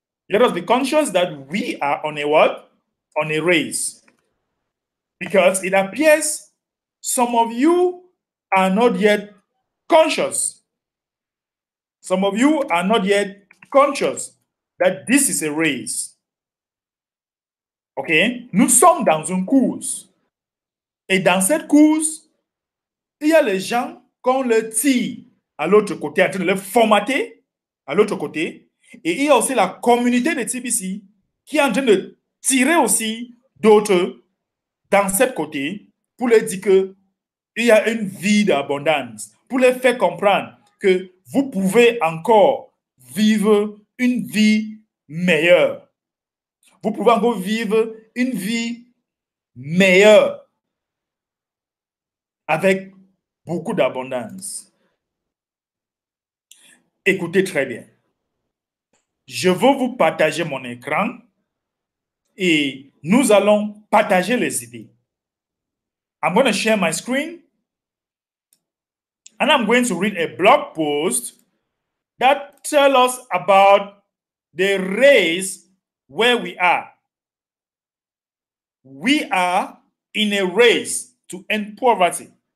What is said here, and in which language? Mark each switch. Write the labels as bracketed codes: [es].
[en] Let us be conscious that we are on a what? On a race. Because it appears some of you are not yet conscious. Some of you are not yet conscious that this is a race. OK? [fr] Nous sommes dans une course. Et dans cette course, il y a les gens qu'on le tire à l'autre côté, en train de le formater à l'autre côté. Et il y a aussi la communauté de TBC qui est en train de tirer aussi d'autres dans cette côté pour leur dire qu'il y a une vie d'abondance, pour leur faire comprendre que vous pouvez encore vivre une vie meilleure. Vous pouvez encore vivre une vie meilleure avec beaucoup d'abondance. Écoutez très bien. Je veux vous partager mon écran et nous allons partager les idées. [en] I'm going to share my screen and I'm going to read a blog post that tells us about the race where we are. We are in a race to end poverty.